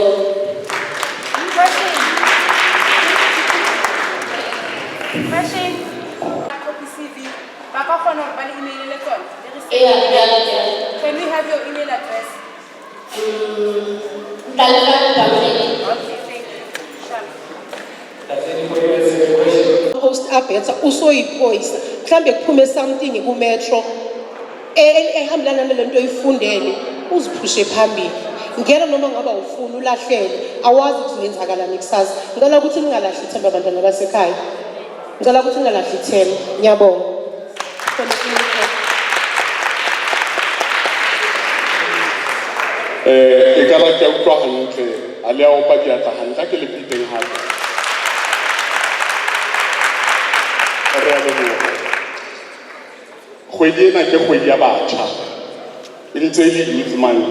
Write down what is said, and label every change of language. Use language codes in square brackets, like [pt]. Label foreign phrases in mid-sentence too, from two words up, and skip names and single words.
[en] Can we have your email address? [zu] Host abhetha usoyiphoyisa mhlambe kuphume something ku-metro ehambelana nalento oyifundele uziphushe phambili ngena noma ngaba ufuna ulahlele awazi ukuthi lenzakalani kusasa. Ngicela ukuthi ningalahli ithemba abantwana basekhaya, ngicela ukuthi ningalahli ithemba. Ngiyabonga. [st] E ka ba ke utlwa hantle a le a opa diatla hantle ke le piteng hape re a leboha. Kgwedi ena ke kgwedi ya batjha e ntse e le [en] youth month.